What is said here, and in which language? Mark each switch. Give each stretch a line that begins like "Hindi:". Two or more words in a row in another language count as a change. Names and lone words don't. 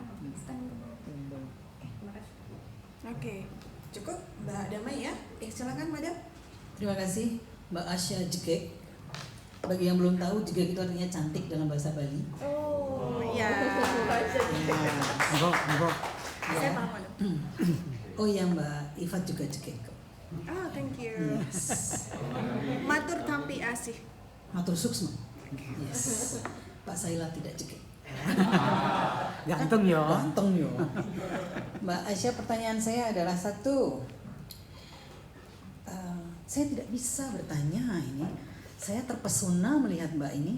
Indonesian: Oke, cukup Mbak Damai ya. Silakan Madam. Terima kasih Mbak Asya Jegek. Bagi yang belum tahu, Jegek itu artinya cantik dalam bahasa Bali. Oh iya. Mbok. Saya paham Madam. Oh iya, Mbak Ifat juga Jegek.
English: Oh, thank you.
Balinese: Matur tampi asih. Matur suksma.
Indonesian: Yes. Pak Saila tidak Jegek. Ganteng yo. Ganteng yo. Mbak Asya, pertanyaan saya adalah satu. Saya tidak bisa bertanya ini. Saya terpesona melihat Mbak ini.